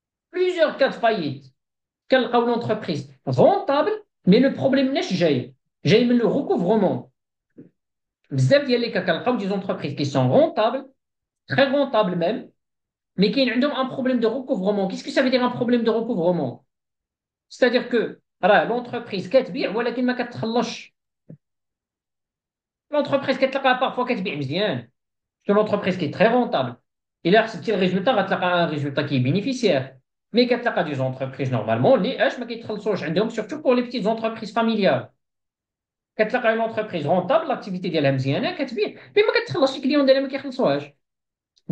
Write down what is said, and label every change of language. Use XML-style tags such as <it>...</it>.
<fr>plusieurs cas de faillite.</fr> <ar>كنلقاو</ar> <fr>l'entreprise rentable, mais le problème</fr> <ar>مش جاي من</ar> <fr>le recouvrement.</fr> <ar>بزاف ديال</ar> <fr>les cas</fr> <ar>كنلقاو</ar> <fr>des entreprises qui sont rentables, très rentables même, mais qui ont un problème de recouvrement. Qu'est-ce que ça veut dire un problème de recouvrement? C'est-à-dire que l'entreprise</fr> <ar>كتبيع ولكن ما كتخلصش. L'entreprise كتلقاها parfois كتبيع مزيان.</ar> <fr>C'est une entreprise qui est très rentable. Et là, c'est le résultat, un résultat qui est bénéficiaire. Mais quand tu as des entreprises, normalement, les H, surtout pour les petites entreprises familiales. Quand tu as une entreprise rentable, l'activité d'elle est bien, mais quand tu as les clients d'elle qui ne.</fr>